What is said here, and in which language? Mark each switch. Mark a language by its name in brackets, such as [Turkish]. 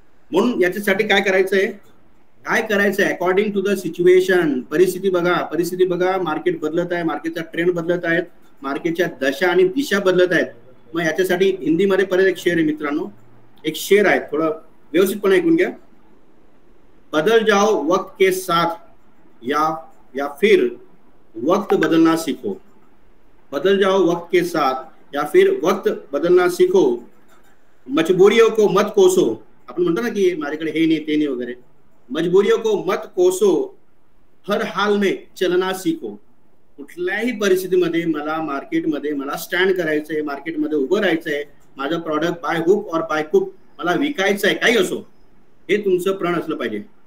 [Marathi] म्हणून याच्यासाठी काय करायचंय, [English] according to the situation, [Marathi] परिस्थिती बघा, मार्केट बदलत आहे, मार्केटचा ट्रेंड बदलत आहेत, मार्केटच्या दशा आणि दिशा बदलत आहेत. मग याच्यासाठी हिंदीमध्ये परत एक शेर आहे मित्रांनो, एक शेर आहे, थोडं व्यवस्थितपणे ऐकून घ्या. [Hindi] बदल जाओ वक्त के साथ या फिर वक्त बदलना सीखो, बदल जाओ वक्त के साथ या फिर वक्त बदलना सीखो, मजबूरियों को मत कोसो. [Marathi] आपण म्हणतो ना की माझ्याकडे हे नाही ते नाही वगैरे, [Hindi] मजबूरियों को मत कोसो, हर हाल में चलना सीखो. [Marathi] कुठल्याही परिस्थितीमध्ये मला स्टँड करायचंय, मार्केटमध्ये उभं राहायचंय, माझं प्रॉडक्ट बाय हुक और बाय कुक मला विकायचं आहे, काही असो, हे तुमचं प्रण असलं पाहिजे.